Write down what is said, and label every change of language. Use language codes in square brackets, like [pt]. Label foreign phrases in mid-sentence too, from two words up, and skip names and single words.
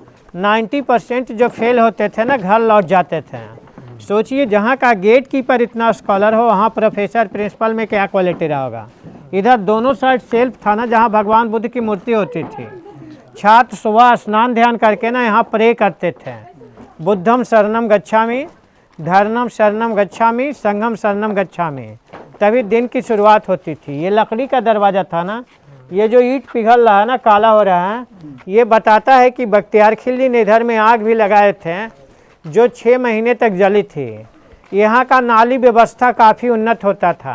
[hi] 90% जो फेल होते थे ना, घर लौट जाते थे। सोचिए, जहाँ का [en] gate keeper [hi] इतना स्कॉलर हो, वहाँ प्रोफेसर प्रिंसिपल में क्या क्वालिटी रहा होगा। इधर दोनों साइड सेल्फ था ना, जहाँ भगवान बुद्ध की मूर्ति होती थी। छात्र सुबह स्नान ध्यान करके ना यहाँ प्रे करते थे, [pi] बुद्धम शरणम गच्छामि, धर्मम शरणम गच्छामि, संघम शरणम गच्छामि। [hi] तभी दिन की शुरुआत होती थी। ये लकड़ी का दरवाज़ा था ना, ये जो ईंट पिघल रहा है ना, काला हो रहा है, ये बताता है कि बख्तियार खिलजी ने इधर में आग भी लगाए थे, जो 6 महीने तक जली थी। यहाँ का नाली व्यवस्था काफ़ी उन्नत होता था।